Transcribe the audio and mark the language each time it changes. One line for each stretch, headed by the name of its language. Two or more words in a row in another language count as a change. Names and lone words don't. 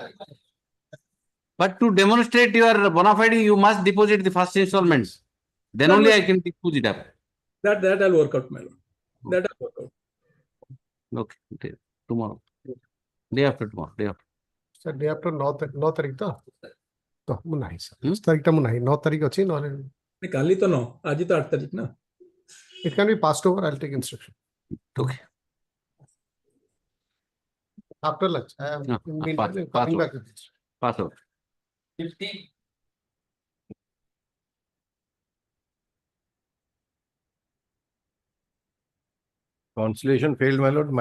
English: But to demonstrate your bona fide, you must deposit the first installments. Then only I can put it up. That I'll work out, my lord. That I'll work out. Okay. Tomorrow. Day after tomorrow. Day after. Sir, day after
Odia: 9 ତାରିଖ ତ ମୁଁ ନାହିଁ sir 10 ତାରିଖ ଟା ମୁଁ ନାହିଁ 9 ତାରିଖ ଅଛି ନହେଲେ କାଲି ତ 9 ଆଜି ତ 8 ତାରିଖ ନା
English: it can be passed over. I'll take instruction. Okay. After lunch. I am coming back. Pass over. 50. Conciliation failed, my lord.